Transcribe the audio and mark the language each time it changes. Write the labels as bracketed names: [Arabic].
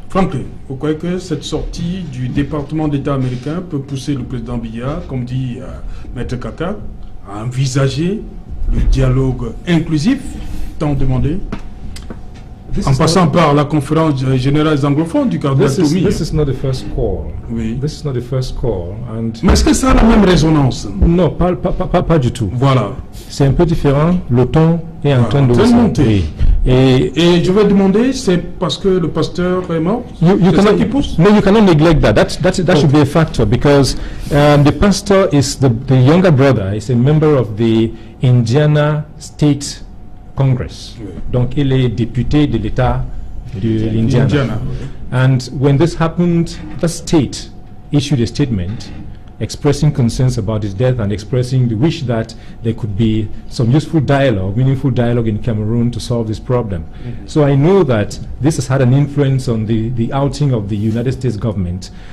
[French] Franklin, vous croyez que cette sortie du département d'État américain peut pousser le président Biya, comme dit Maître Kaka, à envisager le dialogue inclusif tant demandé? En passant par la conférence générale des anglophones du cardinal Toumi. [English] This is not the first call. [French] Oui. [English] This is not the first call. [French] Mais est-ce que ça a la même résonance? Non, pas du tout. Voilà. C'est un peu différent. Le ton est en train de monter. Et je vais demander, c'est parce que le pasteur est mort? C'est ça qui pousse? [English] No, you cannot neglect that. That should be a factor, because the pastor is the younger brother, is a member of the Indiana State Congress. [French] Oui. Donc, il est député de l'État de l'Indiana. [English] And when this happened, the state issued a statement expressing concerns about his death and expressing the wish that there could be some useful dialogue, meaningful dialogue in Cameroon to solve this problem. So I know that this has had an influence on the outing of the United States government.